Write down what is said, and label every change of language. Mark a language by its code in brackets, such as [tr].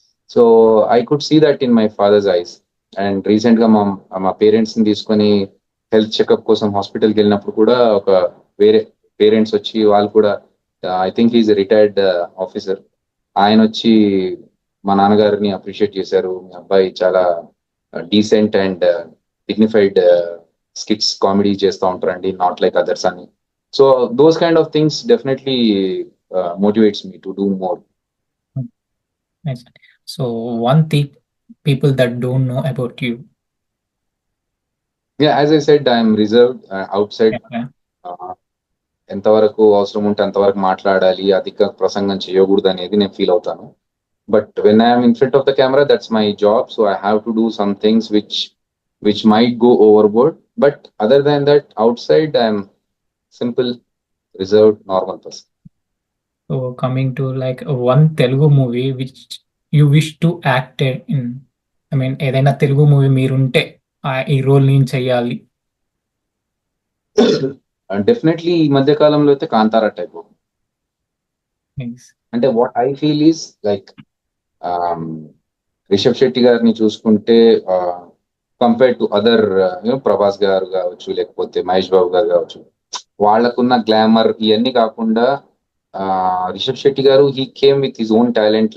[en] So I could see that in my father's eyes. [te] And recent గా మా parents ని తీసుకొని హెల్త్ చెకప్ కోసం హాస్పిటల్కి వెళ్ళినప్పుడు కూడా ఒక వేరే పేరెంట్స్ వచ్చి, వాళ్ళు కూడా [en] I think he is retired officer, [te] ఆయన వచ్చి మా నాన్నగారిని అప్రిషియేట్ చేశారు. మీ అబ్బాయి చాలా decent and dignified skits comedy చేస్తూ ఉంటారండి, [en] not like others [te] అని. [en] So those kind of things definitely motivates me to do more. Nice. So one thing people that don't know about you. As I said I'm reserved outside. Yeah. [te] ఎంతవరకు అవసరం ఉంటే అంతవరకు మాట్లాడాలి, అధిక ప్రసంగం చేయకూడదు అనేది నేను ఫీల్ అవుతాను. [en] But when I'm in front of the camera that's my job, so I have to do some things which might go overboard. But other than that outside I'm simple, reserved, normal person. So coming to like one Telugu movie which you wish to act in. I mean, [te] ఏదైనా Telugu movie మీరుంటే ఈ role నేను చెయ్యాలి. Definitely ఈ మధ్య కాలంలో అయితే Kantara type. [en] Nice. [te] అంటే [en] what I feel is like [te] Rishabh Shetty గారిని చూసుకుంటే కంపేర్ టు అదర్ ప్రభాస్ గారు కావచ్చు, లేకపోతే మహేష్ బాబు గారు కావచ్చు, వాళ్ళకున్న గ్లామర్ ఇవన్నీ కాకుండా రిషబ్ శెట్టి గారు [en] He came with his own talent.